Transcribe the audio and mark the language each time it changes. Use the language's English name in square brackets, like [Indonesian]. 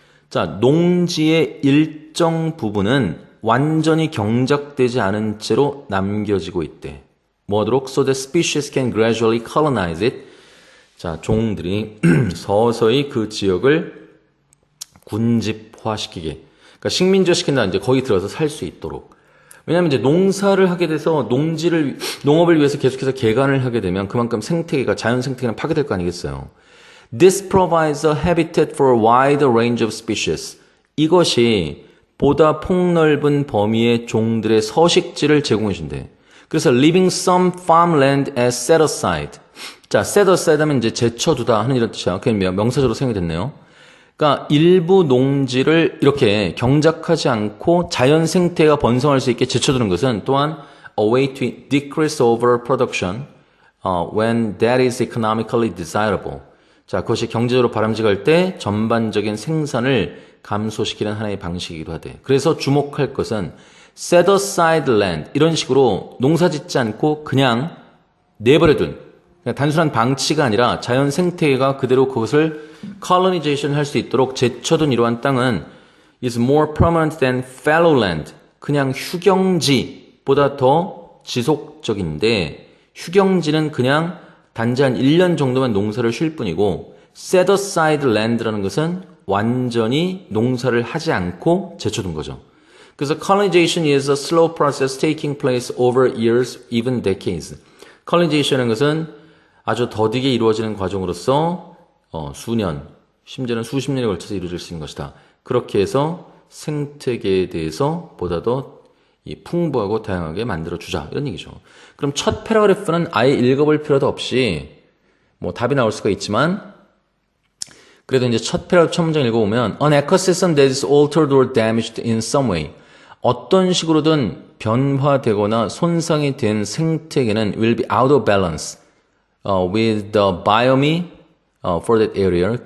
[Korean] 자, 농지의 일정 부분은 완전히 경작되지 않은 채로 남겨지고 있대. 뭐하도록? [English] So that species can gradually colonize it. [Korean] 자, 종들이 서서히 그 지역을 군집화시키게. 그러니까 식민지화시킨다. 이제 거기 들어서 살 수 있도록. 왜냐하면 이제 농사를 하게 돼서 농업을 위해서 계속해서 개간을 하게 되면 그만큼 생태계가, 자연 생태계는 파괴될 거 아니겠어요. [English] This provides a habitat for a wide range of species. [Korean] 이것이 보다 폭넓은 범위의 종들의 서식지를 제공해 준대. [English] 그래서 leaving some farmland as set aside. [Korean] 자, set aside 하면 이제 제쳐두다 하는 이런 뜻이야. 그냥 명사적으로 사용이 됐네요. 그러니까 일부 농지를 이렇게 경작하지 않고 자연 생태가 번성할 수 있게 제쳐두는 것은 또한 [English] a way to decrease overproduction when that is economically desirable. [Korean] 자, 그것이 경제적으로 바람직할 때 전반적인 생산을 감소시키는 하나의 방식이기도 하대. 그래서 주목할 것은 set aside land, 이런 식으로 농사 짓지 않고 그냥 내버려둔, 그냥 단순한 방치가 아니라 자연 생태계가 그대로 그것을 colonization 할 수 있도록 제쳐둔 이러한 땅은 [English] is more permanent than fallow land. [Korean] 그냥 휴경지보다 더 지속적인데, 휴경지는 그냥 단지 한 1년 정도만 농사를 쉴 뿐이고 set aside land라는 것은 완전히 농사를 하지 않고 제쳐둔 거죠. [English] 그래서 colonization is a slow process taking place over years, even decades. [Korean] colonization은 것은 아주 더디게 이루어지는 과정으로서 수년, 심지어는 수십 년에 걸쳐서 이루어질 수 있는 것이다. 그렇게 해서 생태계에 대해서 보다 더 풍부하고 다양하게 만들어주자 이런 얘기죠. 그럼 첫 패러그래프는 아예 읽어볼 필요도 없이 뭐 답이 나올 수가 있지만 그래도 이제 첫 패러그래프 첫 문장 읽어보면 [English] An ecosystem that is altered or damaged in some way [Korean] 어떤 식으로든 변화되거나 손상이 된 생태계는 [English] will be out of balance with the biome for that area.